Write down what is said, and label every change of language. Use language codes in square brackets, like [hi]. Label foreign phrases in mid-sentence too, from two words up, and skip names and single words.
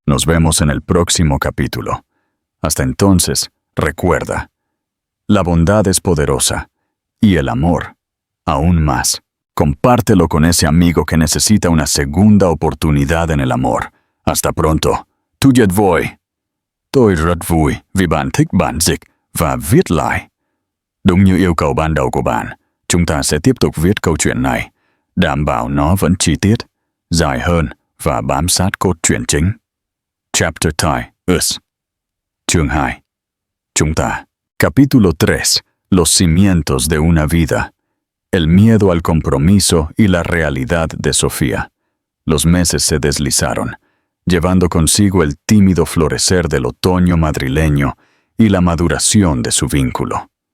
[es] Nos vemos en el próximo capítulo. Hasta entonces, recuerda, la bondad es poderosa y el amor, aún más. Compártelo con ese amigo que necesita una segunda oportunidad en el amor. Hasta pronto. [vi] Tuyet voi. Tôi rất vui vì bạn thích bản dịch và viết lại. Đúng như yêu cầu ban đầu của bạn, chúng ta sẽ tiếp tục viết câu chuyện này, đảm bảo nó vẫn chi tiết, dài hơn và bám sát cốt truyện chính. [en] Chapter 2. Us. [vi] Chương 2. Chúng ta. [es] Capítulo 3. Los cimientos de una vida. El miedo al compromiso y la realidad de Sofía. Los meses se deslizaron, llevando consigo el tímido florecer del otoño madrileño y la maduración de su vínculo.